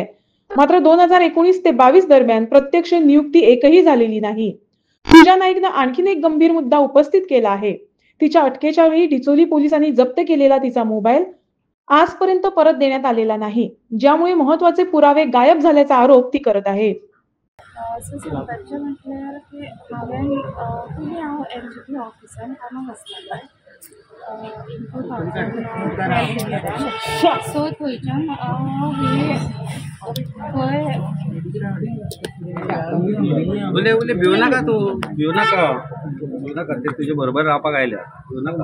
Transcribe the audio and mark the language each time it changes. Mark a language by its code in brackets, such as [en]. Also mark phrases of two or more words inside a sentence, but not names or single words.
[mr] मात्र 2019 ते 22 दरम्यान प्रत्यक्ष नियुक्ती एकही झालेली नाही। पूजा नाईकनं आणखीन एक गंभीर मुद्दा उपस्थित केला आहे। तिच्या अटकेच्या वेळी डिचोली पोलिसांनी जप्त केलेला तिचा मोबाईल आजपर्यंत परत देण्यात आलेला नाही, ज्यामुळे महत्त्वाचे पुरावे गायब झाल्याचा आरोप ती करत आहे। [kok] सांगपाचें म्हटल्यार की हांवें पयलीं हांव MGP ऑफिसान कामाक आसलेलें in 2012 सो थंयच्यान उले उले भिव नाका तूं भिव नाका ते तुजे बरोबर रावपाक आयल्या भिव नाका